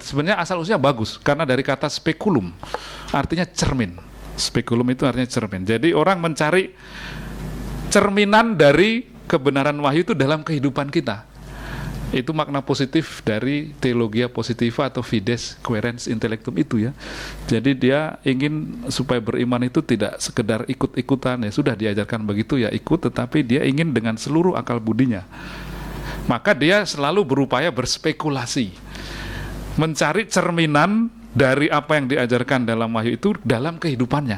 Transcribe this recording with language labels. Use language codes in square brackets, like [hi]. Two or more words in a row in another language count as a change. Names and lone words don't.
[id] Sebenarnya asal usulnya bagus karena dari kata spekulum artinya cermin. Spekulum itu artinya cermin. Jadi orang mencari cerminan dari kebenaran wahyu itu dalam kehidupan kita. Itu makna positif dari [la] teologia positiva [id] atau [la] fides quaerens intellectum [id] itu ya. Jadi dia ingin supaya beriman itu tidak sekedar ikut-ikutan, ya sudah diajarkan begitu ya ikut, tetapi dia ingin dengan seluruh akal budinya. Maka dia selalu berupaya berspekulasi, mencari cerminan dari apa yang diajarkan dalam wahyu itu dalam kehidupannya.